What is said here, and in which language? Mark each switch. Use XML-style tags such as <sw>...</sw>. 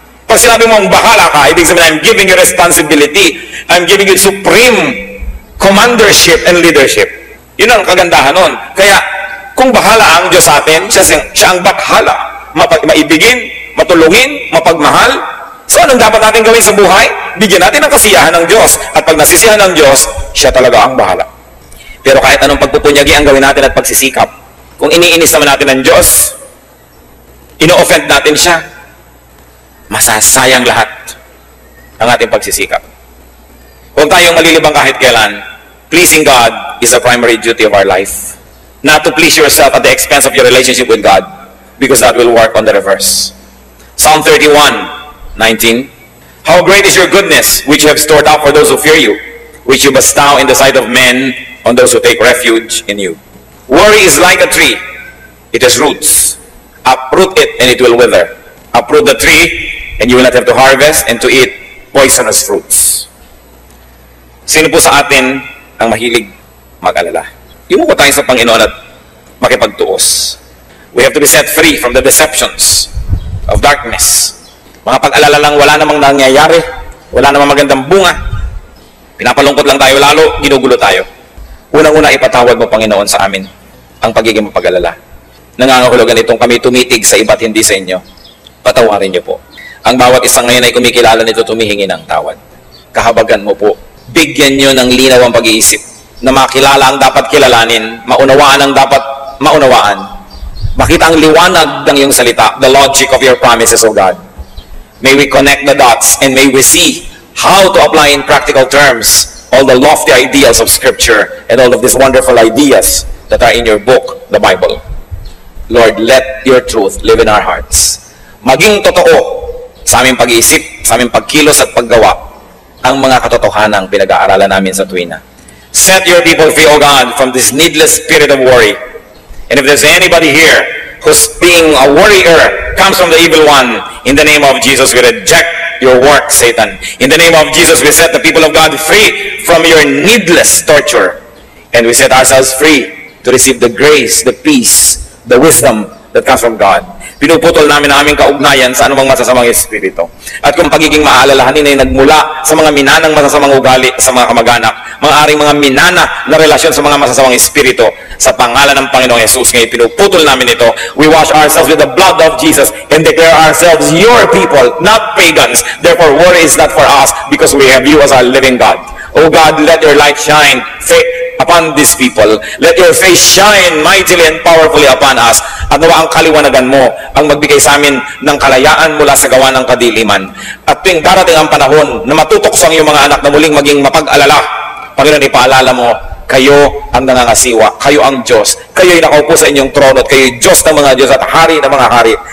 <tl>Pag sinabi mo, bahala ka, ibig sabihin,</tl> <en>I'm giving you responsibility. I'm giving you supreme commandership and leadership.</en> <tl>Yun ang kagandahan nun. Kaya, kung bahala ang Diyos sa atin, siya ang bakhala. Maibigin, matulungin, mapagmahal. So, anong dapat natin gawin sa buhay? Bigyan natin ang kasiyahan ng Diyos. At pag nasisiyahan ng Diyos, siya talaga ang bahala. Pero kahit anong pagpupunyagi ang gawin natin at pagsisikap, kung iniinis naman natin ng Diyos, ino-offend natin siya, masasayang lahat ang ating pagsisikap. Huwag tayong malilibang kahit kailan.</tl> <en>Pleasing God is the primary duty of our life. Not to please yourself at the expense of your relationship with God, because that will work on the reverse. Psalm 31:19. How great is your goodness, which you have stored up for those who fear you, which you bestow in the sight of men on those who take refuge in you. Worry is like a tree. It has roots. Uproot it and it will wither. Uproot the tree and you will not have to harvest and to eat poisonous fruits.</en> <tl>Sino po sa atin ang mahilig mag-alala? Yumuko tayo sa Panginoon at makipagtuos.</tl> <en>We have to be set free from the deceptions of darkness.</en> <tl>Mga pag-alala lang, wala namang nangyayari, wala namang magandang bunga. Pinapalungkot lang tayo lalo, ginugulo tayo. Unang-una, ipatawad mo, Panginoon, sa amin ang pagiging mapag-alala. Nangangahulugan itong kami tumitig sa iba't hindi sa inyo. Patawarin niyo po. Ang bawat isang ngayon ay kumikilala nito, tumihingi ng tawad. Kahabagan mo po. Bigyan niyo ng linaw ang pag-iisip na makilala ang dapat kilalanin, maunawaan ang dapat maunawaan. Makita ang liwanag ng iyong salita,</tl> <en>the logic of your promises, O God. May we connect the dots and may we see how to apply in practical terms all the lofty ideals of Scripture and all of these wonderful ideas that are in your book, the Bible. Lord, let your truth live in our hearts.</en> <tl>Maging totoo sa aming pag-iisip, sa aming pagkilos at paggawa ang mga katotohanang pinag-aaralan namin sa tuwina.</tl> <en>Set your people free, O God, from this needless spirit of worry. And if there's anybody here who's being a worrier, comes from the evil one, in the name of Jesus, we reject your work, Satan. In the name of Jesus, we set the people of God free from your needless torture. And we set ourselves free to receive the grace, the peace, the wisdom that comes from God.</en> <tl>Pinuputol namin ang aming kaugnayan sa anumang masasamang espiritu. At kung pagiging maalalahanin ay nagmula sa mga minanang masasamang ugali sa mga kamag-anak, maaaring mga minana na relasyon sa mga masasamang espiritu, sa pangalan ng Panginoong Jesus, ngayon pinuputol namin ito.</tl> <en>We wash ourselves with the blood of Jesus and declare ourselves your people, not pagans. Therefore, worry is not for us because we have you as our living God. O God, let your light shine upon these people. Let your face shine mightily and powerfully upon us.</en> <tl>At nawa ang kaliwanagan mo ang magbigay sa amin ng kalayaan mula sa gawa ng kadiliman. At tuwing darating ang panahon na matutokso ang iyong mga anak na muling maging mapag-alala, Panginoon, ipaalala mo, kayo ang nangangasiwa, kayo ang Diyos, kayo ay nakaupo sa inyong trono, at kayo ay Diyos ng mga Diyos at hari ng mga hari.</tl>